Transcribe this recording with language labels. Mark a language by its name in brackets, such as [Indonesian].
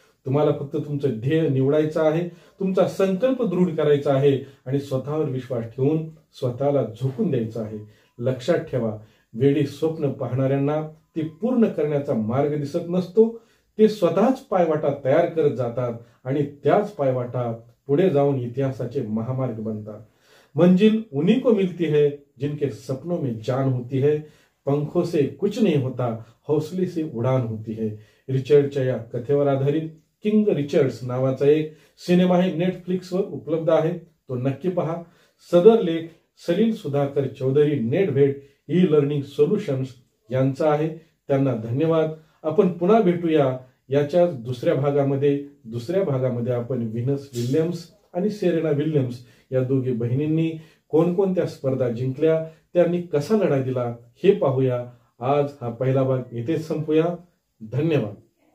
[Marathi] तुम्हाला फक्त तुमचं ध्येय निवडायचं आहे, तुमचा संकल्प दृढ करायचा आहे आणि स्वतःवर विश्वास ठेवून स्वतःला झोकून द्यायचं आहे. लक्षात ठेवा, वेडी स्वप्न पाहणाऱ्यांना ती पूर्ण करण्याचा मार्ग दिसत नसतो. ते स्वतःच पायवाटा तयार करत जातात आणि त्याच पायवाटा पुढे जाऊन इतिहासाचे महामार्ग बनतात. [Hindi] मंजिल उन्हीं को मिलती है जिनके सपनों में जान होती है. पंखों से कुछ नहीं होता, हौसले से उडान होती है. [Marathi] रिचर्डच्या या कथेवर आधारित किंग रिचर्ड्स नावाचा एक सिनेमा हे नेटफ्लिक्सवर उपलब्ध आहे, तो नक्की पहा. सदर लेख Salil Sudhakar Chaudhari नेटव्हेट e learning solutions यांचा आहे. त्यांना धन्यवाद. आपण पुन्हा भेटूया याच्या दुसऱ्या भागामध्ये आपण व्हिनस विल्यम्स आणि सेरेना विल्यम्स या दोघी बहिणींनी कोणकोणत्या स्पर्धा जिंकल्या, त्यांनी कसा लढा दिला हे पाहूया. आज हा पहिला भाग येथेच संपूया. धन्यवाद.